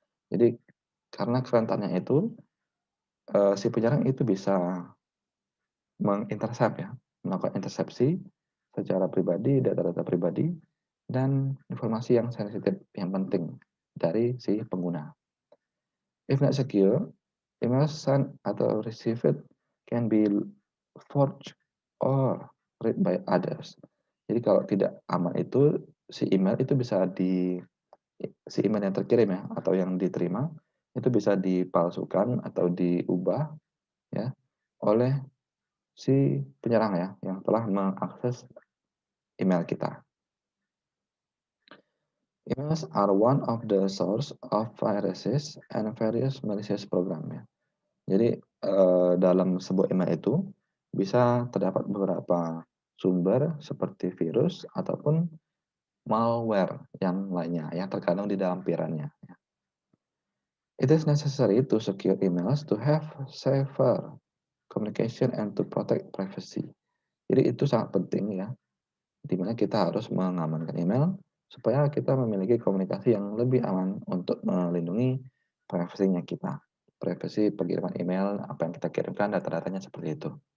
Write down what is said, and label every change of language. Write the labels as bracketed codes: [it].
[id] Jadi karena kerentannya itu si penyerang itu bisa mengintercept ya, melakukan intersepsi secara pribadi, data-data pribadi, dan informasi yang sensitif yang penting dari si pengguna. [en] If not secure, email sent atau received can be forged or read by others. [id] Jadi kalau tidak aman itu, si email itu bisa si email yang terkirim ya, atau yang diterima, itu bisa dipalsukan atau diubah ya, oleh si penyerang ya, yang telah mengakses email kita. [en] Emails are one of the source of viruses and various malicious program ya. [id] Jadi, dalam sebuah email itu bisa terdapat beberapa sumber seperti virus ataupun malware yang lainnya yang terkandung di dalam lampirannya. [en] It is necessary to secure emails to have safer communication and to protect privacy. [id] Jadi itu sangat penting ya, di mana kita harus mengamankan email supaya kita memiliki komunikasi yang lebih aman untuk melindungi privasinya kita. Privasi pengiriman email, apa yang kita kirimkan, data-datanya seperti itu.